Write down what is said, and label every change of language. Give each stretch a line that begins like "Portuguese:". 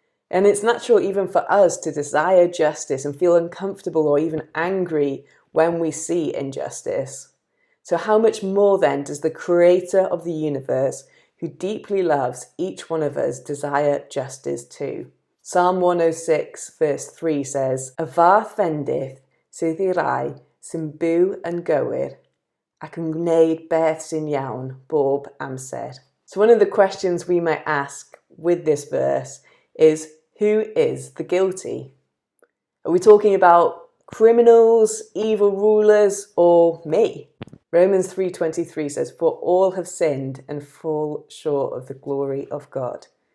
English: And it's natural even for us to desire justice and feel uncomfortable or even angry when we see injustice. So how much more then does the Creator of the universe, who deeply loves each one of us, desire justice too? Psalm 106 verse 3 says,
Welsh: y fath fendith sydd I rai sy'n byw yn gywir, ac yn gwneud beth sy'n iawn bob amser.
English: So one of the questions we might ask with this verse is, who is the guilty? Are we talking about criminals, evil rulers, or me? Romans 3:23 says, for all have sinned and fall short of the glory of God.